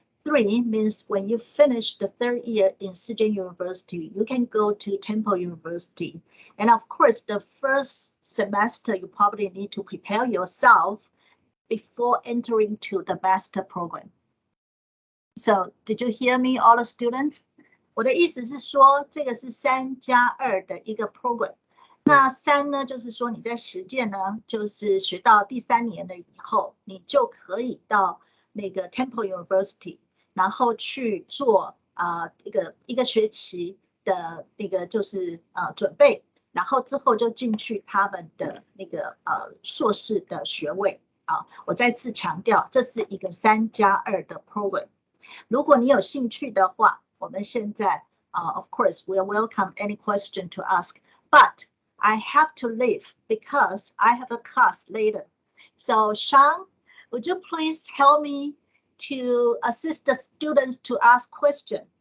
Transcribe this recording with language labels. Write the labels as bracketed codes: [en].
[en] 3 means when you finish the 3rd year in Shih Chien University, you can go to Temple University. And of course, the first semester, you probably need to prepare yourself before entering to the master program. So did you hear me, all the students? [zh] 我的意思是说，这个是3+2的一个 program。那3呢，就是说你在实践呢，就是学到第3年了以后，你就可以到那个 Temple University， 然后去做一个学期的那个就是准备，然后之后就进去他们的那个硕士的学位啊。我再次强调，这是一个3+2的 program。如果你有兴趣的话，我们现在 [en] of course we'll welcome any question to ask, but I have to leave because I have a class later. So Sean, would you please help me to assist the students to ask questions?